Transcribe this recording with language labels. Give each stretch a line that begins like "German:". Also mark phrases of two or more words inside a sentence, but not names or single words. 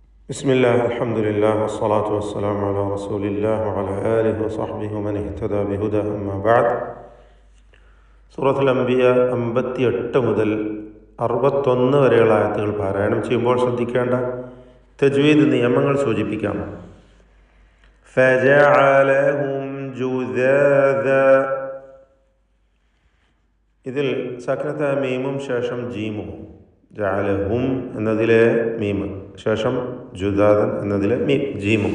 Arabic: بسم الله الحمد لله والصلاة والسلام على رسول الله وعلى آله وصحبه ومن اهتدى بهداه أما بعد.
Malayalam: സൂറത്തുൽ അംബിയ 58 മുതൽ 61 വരെയുള്ള ആയത്തുകൾ പാരായണം ചെയ്യുമ്പോൾ ശ്രദ്ധിക്കേണ്ട തജ്വീദ് നിയമങ്ങൾ സൂചിപ്പിക്കാം.
Arabic: فجعلهم جذاذا,
Malayalam: ഇതിൽ സക്നത്തായ മീമും ശേഷം ജീമും, ജഅലഹും എന്നതിലെ മീമ് ശേഷം ജുദാദൻ എന്നതിലെ ജീമും.